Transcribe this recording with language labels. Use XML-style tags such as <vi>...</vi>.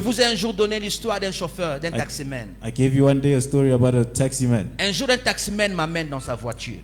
<fr>vous ai un jour donné l'histoire d'un chauffeur, d'un taximan.</fr> <en>I gave you one day a story about a taxi man.</en> <fr>Un jour, un taximan m'amène dans sa voiture.</fr>